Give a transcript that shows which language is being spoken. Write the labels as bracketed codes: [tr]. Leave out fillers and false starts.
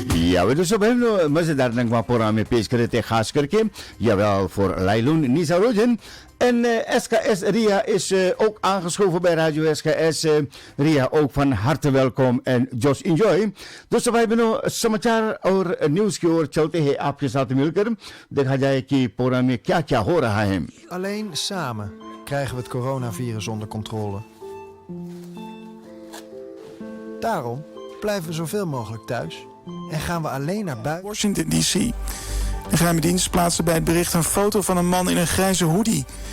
[nl] Ja, we dus op hem [hi] मजेदार नगमा programme में पेश करे थे खास करके [nl] jawel voor [hi] Lailun Nisa Rodin. [nl] En SKS Ria is ook aangeschoven bij Radio SKS. Ria, ook van harte welkom en [en] just enjoy. [hi] Dus भाई बहनों समाचार और न्यूज की ओर चलते हैं आपके साथ मिलकर देखा जाए कि प्रोग्राम में क्या क्या हो रहा है. [nl] Alleen samen krijgen we het coronavirus onder controle. Daarom blijven we zoveel mogelijk thuis en gaan we alleen naar buiten. Washington D.C. De geheime dienst plaatste bij het bericht een foto van een man in een grijze hoodie.